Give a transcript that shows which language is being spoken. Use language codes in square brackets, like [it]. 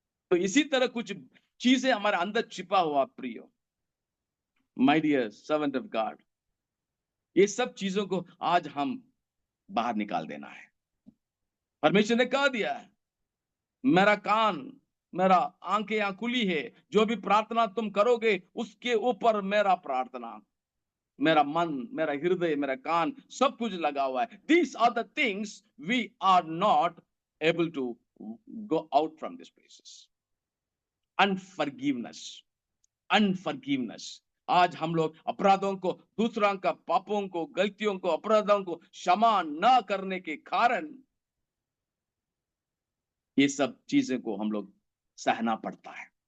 [hi] तो इसी तरह कुछ चीजें हमारे अंदर छिपा हुआ प्रियो, [en] my dear servant of God, [hi] ये सब चीजों को आज हम बाहर निकाल देना है। परमेश्वर ने कह दिया है, मेरा कान, मेरा आंखें यहाँ खुली है, जो भी प्रार्थना तुम करोगे उसके ऊपर मेरा प्रार्थना, मेरा मन, मेरा हृदय, मेरा कान, सब कुछ लगा हुआ है। [en] These are the things we are not able to go out from these places. Unforgiveness, unforgiveness. [hi] आज हम लोग अपराधों को, दूसरों का पापों को, गलतियों को, अपराधों को क्षमा न करने के कारण ये सब चीजें को हम लोग सहना पड़ता है।